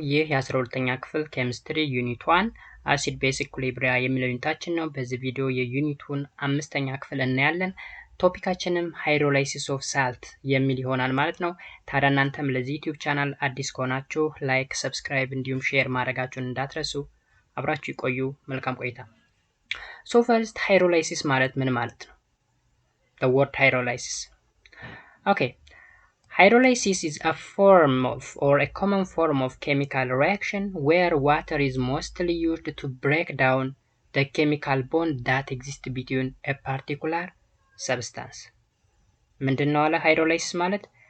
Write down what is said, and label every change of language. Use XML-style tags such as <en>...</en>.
<am>ይህ የ12ኛ ክፍል ኬሚስትሪ ዩኒት 1 አሲድ ቤዝ ኢኩሊብሪያ የሚለው ዩኒታችን ነው። በዚህ ቪዲዮ የዩኒቱን 5ኛ ክፍል እናያለን። ቶፒካችንም ሃይድሮላይሲስ ኦፍ ሳልት የሚል ይሆናል ማለት ነው። ታዲያ እናንተም ለዚህ ዩቲዩብ ቻናል አዲስ ከሆናችሁ ላይክ፣ ሰብስክራይብ እንዲሁም ሼር ማድረጋችሁን እንዳትረሱ። አብራችሁ ይቆዩ። መልካም ቆይታ። ሶ ፈርስት ሃይድሮላይሲስ ማለት ምን ማለት ነው?</am> <en>the word hydrolysis. Okay. Hydrolysis is a form of or a common form of chemical reaction where water is mostly used to break down the chemical bond that exists between a particular substance.</en> <am>ምንድነው አለ hydrolysis ማለት?</am>